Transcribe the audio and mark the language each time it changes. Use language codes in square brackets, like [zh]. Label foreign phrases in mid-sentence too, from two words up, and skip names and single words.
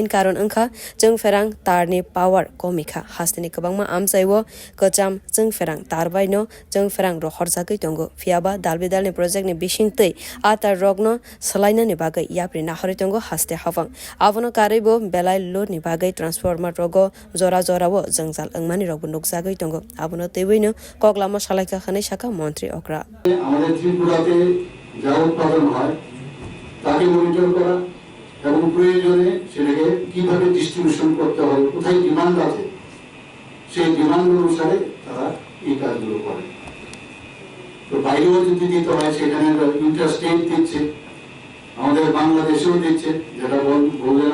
[trp] karon angkha jeng ferang tarni power komika haste ni kabangma amsaiwo kacham jeng ferang tarbai no jeng ferang rohor jagui tongo fiaba dalbidal ni project ni bisingtei atar rogno salaina ni bagai yapri nahori tongo haste hafang abono karaibo belai load ni bagai transformer rogo jora wo jengjal angmani rogo nukjagui tongo abono teiwino koglama salaika khane shaka মন্ত্রী okra [bn] আমাদের ত্রিপুরাতে যা উৎপাদন হয় তাকে মনিটর করা এবং প্রয়োজনে সেটাকে কিভাবে ডিস্ট্রিবিউশন করতে হবে কোথায় ডিমান্ড আছে সেই ডিমান্ড অনুসারে তারা এই কাজগুলো করে তো বাইরেও যদি দিতে হয় সেখানে ইন্টারস্টেট দিচ্ছে আমাদের বাংলাদেশেও দিচ্ছে যেটা বললেন